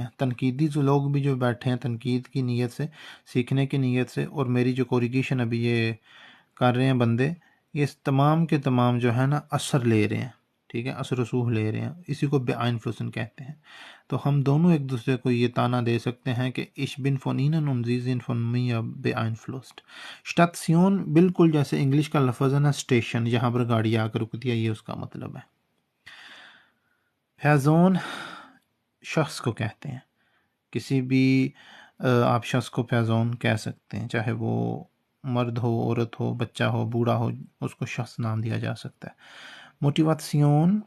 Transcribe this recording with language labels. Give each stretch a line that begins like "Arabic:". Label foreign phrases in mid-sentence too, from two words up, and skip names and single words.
Urdu: تنقیدی جو لوگ بھی جو بیٹھے ہیں تنقید کی نیت سے، سیکھنے کی نیت سے، اور میری جو کوریگیشن ابھی یہ کر رہے ہیں بندے، یہ تمام کے تمام جو ہے نا اثر لے رہے ہیں، ٹھیک ہے، اثر و سوخ لے رہے ہیں. اسی کو بے آئین فلوسن کہتے ہیں. تو ہم دونوں ایک دوسرے کو یہ تانا دے سکتے ہیں کہ
German: ich bin von Ihnen und Sie sind von mir beeinflusst.
Urdu: Station بالکل جیسے انگلش کا لفظ ہے نا اسٹیشن، جہاں پر گاڑی آ کر رکتی ہے، یہ اس کا مطلب ہے. پیزون شخص کو کہتے ہیں، کسی بھی آپ شخص کو پیزون کہہ سکتے ہیں، چاہے وہ مرد ہو، عورت ہو، بچہ ہو، بوڑھا ہو، اس کو شخص نام دیا جا سکتا ہے.